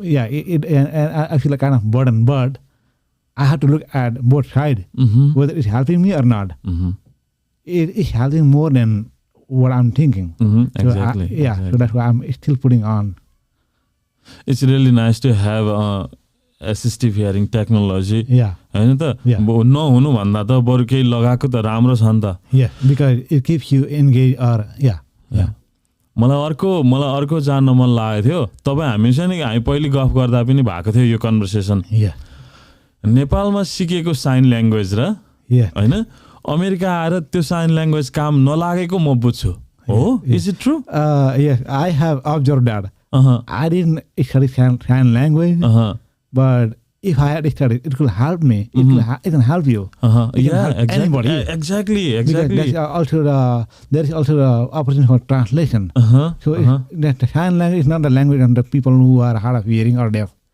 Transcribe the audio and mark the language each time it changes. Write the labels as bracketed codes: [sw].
[en] Yeah, I feel like kind of burden, but I have to look at both sides, whether it's helping me or not. It is helping more than what I'm thinking. Exactly. So that's why I'm still putting on. It's really nice to have assistive hearing technology. Yeah. [ne] हैन त नहुनु भन्दा त बरु केही लगाएको त राम्रो छ नि त. [en] Yeah, because it keeps you engaged or [ne] मलाई अर्को जान्न मन लागेको थियो. तपाईँ हामी पहिले गफ गर्दा पनि भएको थियो यो कन्भर्सेसन. नेपालमा सिकेको साइन ल्याङ्ग्वेज र हैन अमेरिका आएर त्यो साइन ल्याङ्ग्वेज काम नलागेको म बुझ्छु. [en] हो, is it true? Yes, I have observed that. I didn't study sign language, but if I had studied, it could help me. It can help you. It can help anybody. Exactly. There is also the opportunity for translation. So the sign language is not the language of the people who are hard of hearing or deaf.